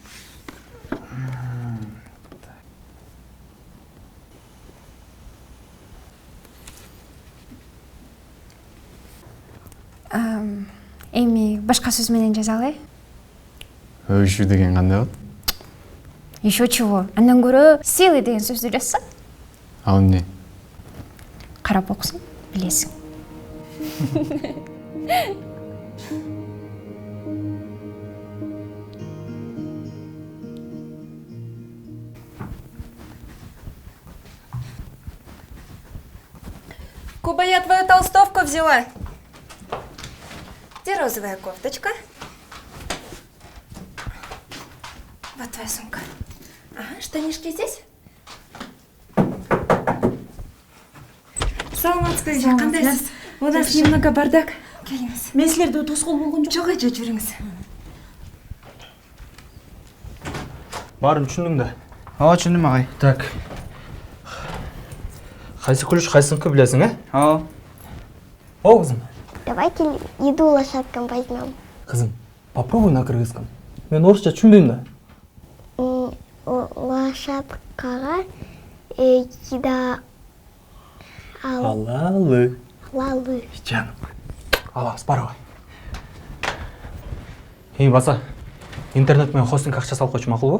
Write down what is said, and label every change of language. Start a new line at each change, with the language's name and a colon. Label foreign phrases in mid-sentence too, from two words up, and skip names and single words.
Kyrgyz: Эми башка сөз менен жаза алай. Өбүшүү деген кандай болот?
Russian: Еще чего?
Kyrgyz: Андан көрө силы деген сөздү жазса, Ал эмне? карап окусаң билесиң.
Russian: Куба, я твою толстовку взяла. Где розовая кофточка? Вот твоя сумка. Ага, штанишки здесь?
Kyrgyz: Саламатсыз, кандайсыз?
Russian: У нас немного бардак. Келиңиз.
Kyrgyz: Мен силерде тоскоол болгон жок. Жок, эже, жүрүңүз. Баарын түшүндүң да. Ооба, түшүндүм агай. Так. Кайсы күлүш, кайсыныкы билесиң, Ооба. О, кызым.
Russian: Давайте еду лошадкам возьмем. Кызым, попробуй на кыргызском.
Kyrgyz: Мен орусча түшүнбөйм да.
Russian: Лошадкага еда
Kyrgyz: Алалы. алалы. Жаным. Алабыз, барабай. Эй, баса. Интернет менен хостинг акча салып койчу макулбу?